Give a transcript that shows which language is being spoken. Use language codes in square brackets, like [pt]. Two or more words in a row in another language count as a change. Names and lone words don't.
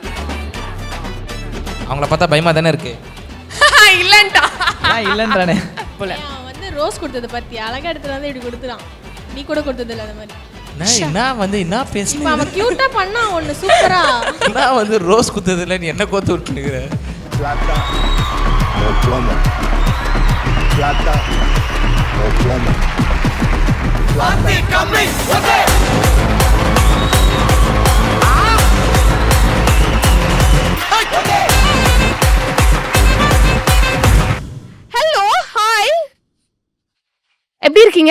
[ta] அவங்கள பார்த்தா பயமா தானே இருக்கு. இல்லன்டா இல்லன்றானே. வந்து ரோஸ் கொடுத்தது பத்தி அழகா எடுத்துட்டு வந்து இப்படி கொடுத்துறான். நீ கூட கொடுத்தது இல்ல அந்த மாதிரி. என்ன பேசுற? அவன் கியூட்டா பண்ணா ஒன்னு சூப்பரா. நான் வந்து ரோஸ் குத்தது இல்ல, நீ என்ன கோத்து விட்டுங்கற. [es] Plata o plomo. Plata o plomo. [ta] வாத்தி கம்மி ஓகே. [en] hello hi, [ta] எப்படி இருக்கீங்க?